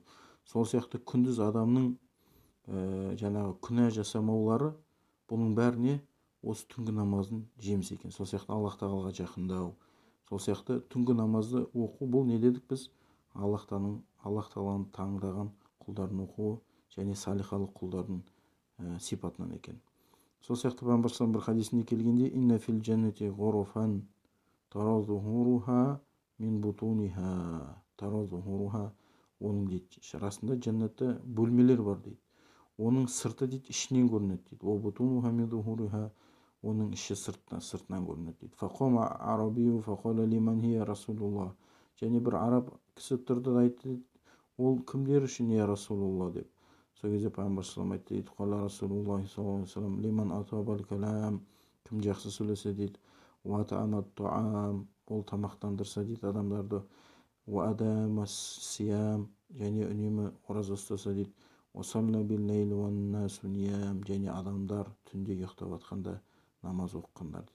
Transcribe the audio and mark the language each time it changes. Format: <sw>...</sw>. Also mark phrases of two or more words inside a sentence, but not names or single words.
<kk>Сол сияқты күндіз адамның жаңағы күнә жасамаулары, бұның бәріне осы түнгі намаздың жемісі екен. Сол сияқты Аллах тағалаға жақындау. Сол сияқты түнгі намазды оқу, бұл не дедік біз? Аллах тағаланың таңдаған құлдардың оқуы және салихалы құлдардың сипатынан екен. Сол сияқты Пайғамбар саллаллаху бір хадисінде келгенде:</kk> <ar>إن في الجنة غرفا ترى ظهورها من بطونها ترى ظهورها мин бутуниха тара зухуруха.</ar> <kk>Оның дейді, расында жәннатта бөлмелер бар дейді. Оның сырты дейді ішінен көрінеді дейді.</kk> <ar>وبطونها من ظهورها,</ar> <kk>оның іші сыртынан көрінеді дейді.</kk> <ar>فقام أعرابي فقال لمن هي رسول الله.</ar> <kk>Және бір араб кісі тұрды да айтты дейді: ол кімдер үшін</kk> <ar>يا رسول الله</ar> <kk>деп. Сол кезде Пайғамбар</kk> <ar>صلى الله عليه</ar> <kk>дейді:</kk> <ar>قال رسول الله صلى الله عليه وسلم لمن أطاب الكلام,</ar> <kk>кім жақсы сөйлесе дейді.</kk> <ar>وأطعم الطعام,</ar> <kk>ол тамақтандырса дейді адамдарды.</kk> <ar>وأدام الصيام,</ar> <kk>және үнемі ораза ұстаса дейді.</kk> <ar>وصلى بالليل والناس نيام,</ar> <kk>және адамдар түнде ұйықтап жатқанда намаз оқығандар дейді.</kk>